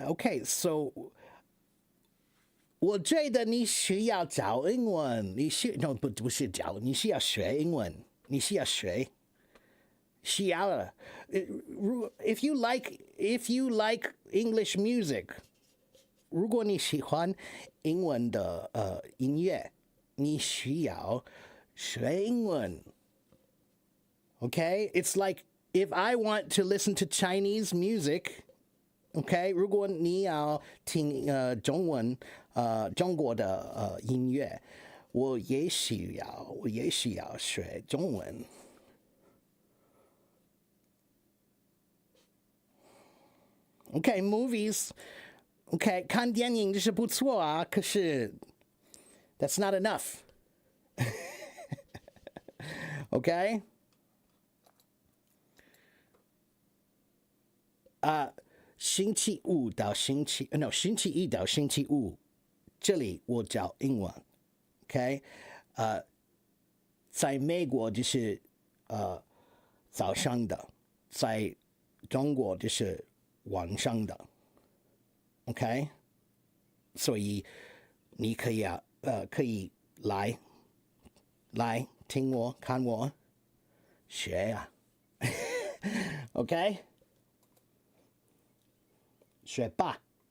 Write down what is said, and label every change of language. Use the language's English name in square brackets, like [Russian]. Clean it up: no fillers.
[English] Okay, so [Chinese] 我觉得你需要教英文，不是教，你需要学英文，你需要学。需要了。 [English] If you like English music， [Chinese] 如果你喜欢英文的音乐，你需要学英文。 [English] Okay, it's like if I want to listen to Chinese music. [Chinese] Okay, 如果你要听中国的音乐，我也需要学中文。 [English] Okay, movies. [Chinese] Okay, 看电影就是不错啊，可是 [English] that's not enough. Okay? [Chinese] 星期五到星期 no 星期一到星期五，这里我教英文，OK，在美国就是早上的，在中国就是晚上的，OK，所以你可以可以来听我看我学呀，OK，学吧。